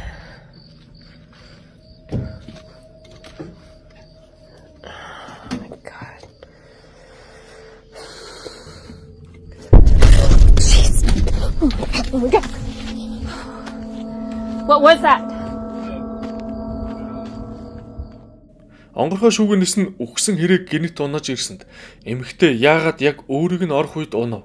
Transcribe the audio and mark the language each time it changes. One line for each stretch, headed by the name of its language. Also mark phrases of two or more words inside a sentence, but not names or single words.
English: Oh my God. Jeez. Oh my God. What was that?
Mongolian: Онгорхой шүүгнээс нь үхсэн хэрэг гинт унаж ирсэнд эмэгтэй яагаад яг өөрийг нь орох үед унав?